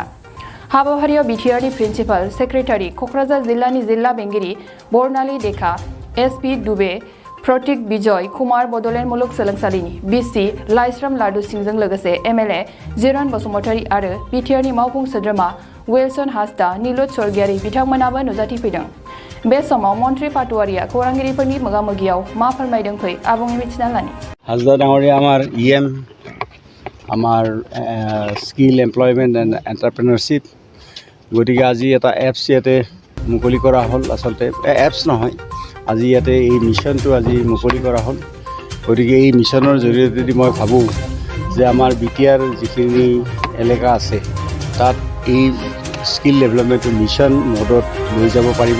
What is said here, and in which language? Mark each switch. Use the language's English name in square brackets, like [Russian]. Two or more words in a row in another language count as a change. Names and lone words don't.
[Bodo] हाबाफारियाव बिटिआरनि [English] principal secretary, [Bodo] क'क्राझार जिल्लानि जिल्ला बेंगिरि बर्नाली देखा, एसपि दुबे, प्रतीक बिजय कुमार, बड'लेण्ड मुलुगसोलोंसालिनि बिसि लाइस्राम लाडु सिंहजों लोगोसे एमएलए जिरन बसुमतारी आरो बिटिआरनि मावफुं सोद्रोमा विल्सन हासदा, नीलुत स्वर्गियारि बिथांमोनाबो नुजाथिफैदों। बे समाव मन्थ्रि पाटवारिया खौरांगिरिफोरनि मोगा-मोगियाव मा फोरमायदों फै आबुङै मिथिना लानि। [Assamese] हासदा डाঙৰীয়া আমাৰ স্কিল এমপ্লয়মেণ্ট এণ্ড এণ্টাৰপ্ৰেনাৰশ্বিপ, গতিকে আজি এটা এপছ ইয়াতে মুকলি কৰা হ'ল। আচলতে এপছ নহয়, আজি ইয়াতে এই মিছনটো আজি মুকলি কৰা হ'ল। গতিকে এই মিছনৰ জৰিয়তে মই ভাবোঁ যে আমাৰ বিটিআৰ যিখিনি এলেকা আছে তাত এই [English] skill developmentটো mission modeত [Assamese] লৈ যাব পাৰিব।